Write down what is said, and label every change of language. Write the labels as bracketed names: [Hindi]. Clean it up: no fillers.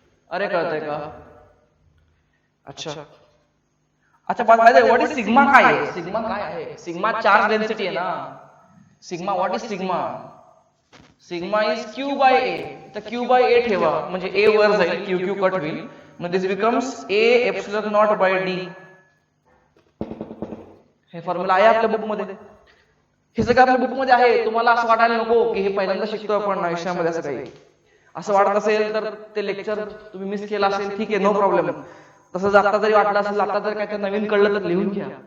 [Marathi] अरे कळतंय का? अच्छा अच्छा, [English] What is sigma? [Marathi] काय आहे सिग्मा? काय आहे सिग्मा? चार्ज डेन्सिटी आहे ना. Sigma, what is sigma? [English] Sigma is Q by A. [Marathi] तर क्यू बाय ए ठेवा म्हणजे ए वर जाईल, क्यू क्यू कट होईल. [English] मग this becomes A epsilon naught by D. [Marathi] हे फॉर्म्युला आहे आपल्या बुक मध्ये. हे सगळं आपल्या बुक मध्ये आहे. तुम्हाला असं वाटायला नको की हे पहिल्यांदा शिकतो आपण आयुष्यामध्ये, असं काही असं वाटत असेल तर ते लेक्चर तुम्ही मिस केला असेल, ठीक आहे, [English] No problem. [Marathi] तसं आता जरी वाटलं असेल, आता जर काय नवीन कळलं तर लिहून घ्या.